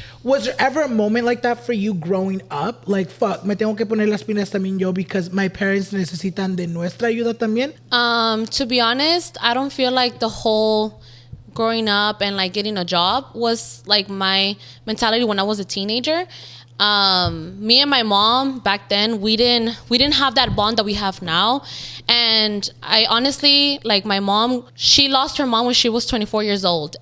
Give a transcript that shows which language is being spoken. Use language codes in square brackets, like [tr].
[en] Was there ever a moment like that for you growing up? Like, fuck, [es] me tengo que poner las pilas también yo [en] because my parents [es] necesitan de nuestra ayuda también? [en] To be honest, I don't feel like the whole growing up and like getting a job was like my mentality when I was a teenager. Me and my mom back then, we didn't have that bond that we have now. And I honestly, like my mom, she lost her mom when she was 24 years old.